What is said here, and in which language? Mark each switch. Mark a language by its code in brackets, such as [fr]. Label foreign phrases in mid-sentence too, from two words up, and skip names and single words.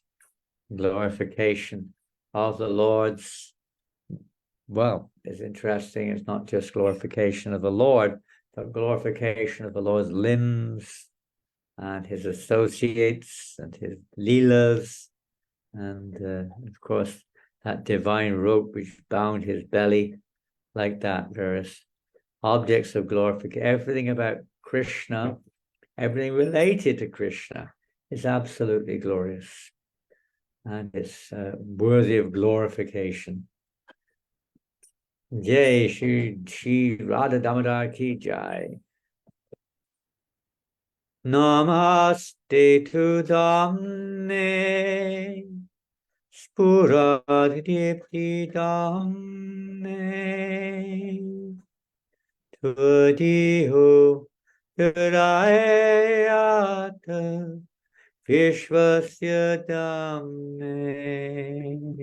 [en] Glorification of the Lord's, well, it's interesting, it's not just glorification of the Lord, but glorification of the Lord's limbs, and his associates, and his leelas, and of course that divine rope which bound his belly, like that, various objects of glorification. Everything about Krishna, everything related to Krishna is absolutely glorious, and it's worthy of glorification. [hi] Jai Śrī Dāmodarāṣṭaka ki jai. [sa] Namaste tu Dhamme, Spuradipti Dhamme, Tudiho Durayata Vishvasya Dhamme.